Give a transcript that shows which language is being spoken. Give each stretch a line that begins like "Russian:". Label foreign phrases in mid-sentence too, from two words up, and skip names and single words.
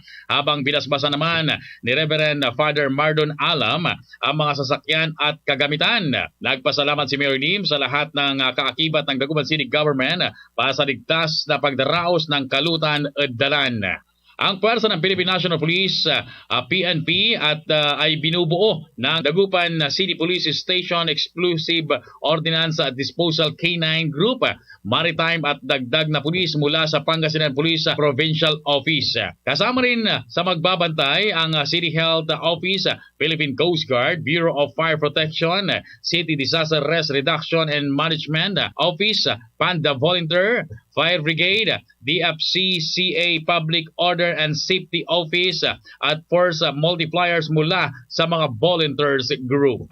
Filipino: habang binasbasa naman ni Reverend Father Mardon Alam ang mga sasakyan at kagamitan. Nagpasalamat si Mayor Lim sa lahat ng kaakibat ng Dagupan City Government para sa ligtas na pagdaraos ng kalutan at dalan. Ang puwersa ng Philippine National Police, PNP at ay binubuo ng Dagupan City Police Station Exclusive Ordinance at Disposal K9 Group, Maritime at dagdag na pulis mula sa Pangasinan Police Provincial Office. Kasama rin sa magbabantay ang City Health Office, Philippine Coast Guard, Bureau of Fire Protection, City Disaster Risk Reduction and Management Office, Panda Volunteer, Fire Brigade, DFCCA Public Order and Safety Office at Force Multipliers mula sa mga
English: volunteers group.